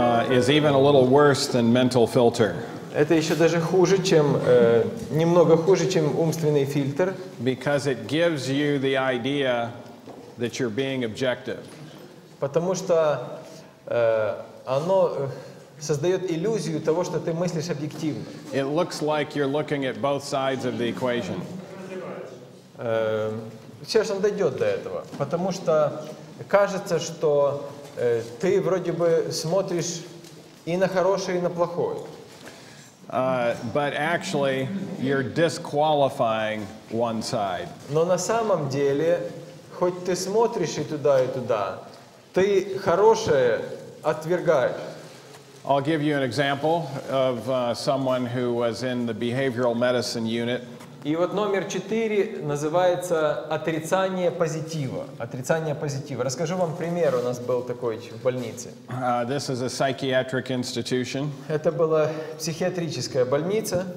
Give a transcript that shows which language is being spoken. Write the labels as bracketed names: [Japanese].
[English] is even a little worse than mental filter. [Russian] Это еще даже хуже, чем, немного хуже, чем умственный фильтр. [English] Because it gives you the idea that you're being objective. [Russian] Потому что оно создает иллюзию того, что ты мыслишь объективно. [English] It looks like you're looking at both sides of the equation. [Russian] Сейчас он дойдет до этого, потому что кажется, что ты вроде бы смотришь и на хорошее, и на плохое. [English] But actually, you're disqualifying one side. [Russian] Но на самом деле, хоть ты смотришь и туда, ты хорошее отвергаешь. [English] I'll give you an example of someone who was in the behavioral medicine unit. [Russian] И вот номер 4 называется отрицание позитива. Отрицание позитива. Расскажу вам пример. У нас был такой в больнице. [English] This is a psychiatric institution. [Russian] Это была психиатрическая больница.